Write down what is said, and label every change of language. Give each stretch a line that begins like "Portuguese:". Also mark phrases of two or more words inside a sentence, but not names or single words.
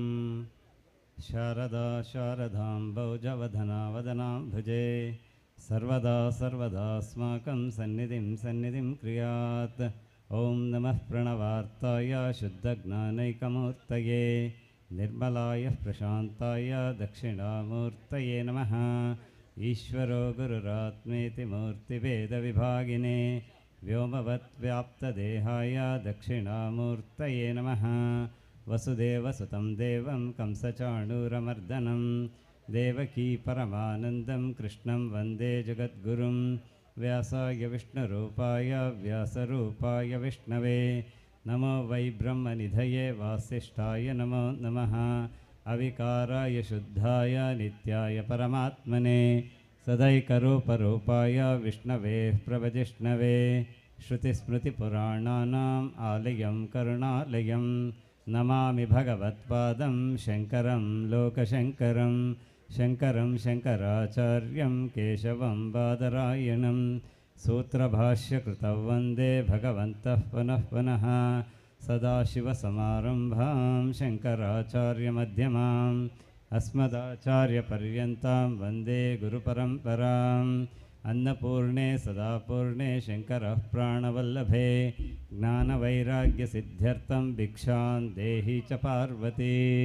Sanskrit: ಶಾರದಾ ಶಾರದಾಂಬೌಜವದನಾವದನಾಂಭುಜೆ ಸರ್ವದಾ ಸರ್ವದಾಸ್ಮಾಕಂ ಸನ್ನಿಧಿಂ ಕ್ರಿಯಾತ್. ಓಂ ನಮಃ ಪ್ರಣವಾರ್ತಾಯ ಶುದ್ಧಜ್ಞಾನೈಕಮೂರ್ತಯೇ ನಿರ್ಮಲಾಯ ಪ್ರಶಾಂತಾಯ ದಕ್ಷಿಣಾಮೂರ್ತಯೇ ನಮಃ. ಈಶ್ವರೋ ಗುರುರಾತ್ಮೇತಿ ಮೂರ್ತಿಭೇದವಿಭಾಗಿನೇ ವ್ಯೋಮವತ್ವ್ಯಾಪ್ತದೇಹಾಯ ದಕ್ಷಿಣಾಮೂರ್ತಯೇ ನಮಃ. ವಸುದೇವಸುತಂ ದೇವಂ ಕಂಸಚಾಣೂರಮರ್ದನಂ ದೇವಕೀ ಪರಮಾನಂದಂ ಕೃಷ್ಣಂ ವಂದೇ ಜಗದ್ಗುರುಂ. ವ್ಯಾಸಾಯ ವಿಷ್ಣುರೂಪಾಯ ವ್ಯಾಸರೂಪಾಯ ವಿಷ್ಣವೇ ನಮೋ ವೈ ಬ್ರಹ್ಮನಿಧಯೇ ವಾಸಿಷ್ಠಾಯ ನಮೋ ನಮಃ. ಅವಿಕಾರಾಯ ಶುದ್ಧಾಯ ನಿತ್ಯಾಯ ಪರಮಾತ್ಮನೇ ಸದೈಕರೂಪರೂಪಾಯ ವಿಷ್ಣವೇ ಪ್ರವಜಿಷ್ಣವೇ. ಶ್ರುತಿಸ್ಮೃತಿಪುರಾಣಾನಾಂ ಆಲಯಂ ಕರುಣಾಲಯಂ ನಮಾಮಿ ಭಗವತ್ಪಾದಂ ಶಂಕರಂ ಲೋಕಶಂಕರಂ. ಶಂಕರಂ ಶಂಕರಾಚಾರ್ಯಂ ಕೇಶವಂ ಬಾದರಾಯಣಂ सूत्रभाष्यकृतौ वन्दे भगवन्तः पुनः पुनः सदाशिवसमारम्भां शङ्कराचार्यमध्यमाम् अस्मदाचार्यपर्यन्तां वन्दे गुरुपरम्पराम् अन्नपूर्णे सदापूर्णे शङ्करः प्राणवल्लभे ज्ञानवैराग्यसिद्ध्यर्थं भिक्षां देहि च पार्वती।